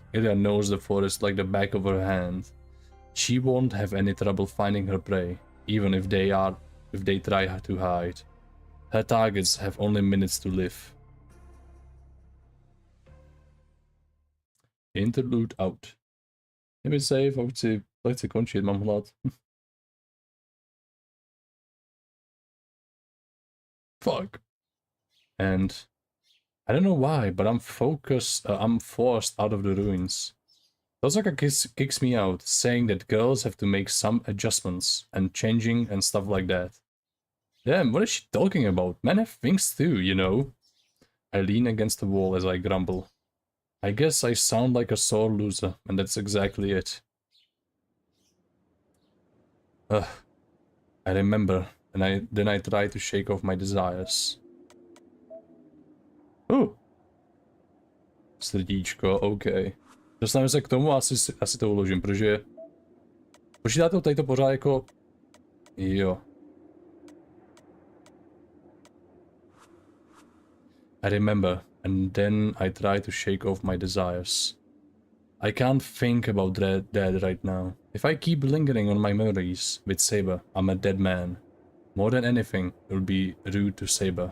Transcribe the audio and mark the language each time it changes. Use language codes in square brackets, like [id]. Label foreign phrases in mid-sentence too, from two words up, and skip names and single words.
[en] Ilya knows the forest like the back of her hand. She won't have any trouble finding her prey, even if they try to hide. Her targets have only minutes to live. Interlude out. [cs] Jdeme save, a už si lehce končit, mám hlad. [en] Fuck. And I don't know why, but I'm forced out of the ruins. Berserker kicks me out, saying that girls have to make some adjustments and changing and stuff like that. Damn, what is she talking about? Men have things too, you know. I lean against the wall as I grumble. I guess I sound like a sore loser, and that's exactly it. I remember, and then I try to shake off my desires. [cs] Srdíčko, OK. Dostaneme se k tomu a asi to uložím, protože... Počítáte tady to pořád jako... Jo. [en] I remember, and then I try to shake off my desires. I can't think about that right now. If I keep lingering on my memories with Saber, I'm a dead man. More than anything, it will be rude to Saber.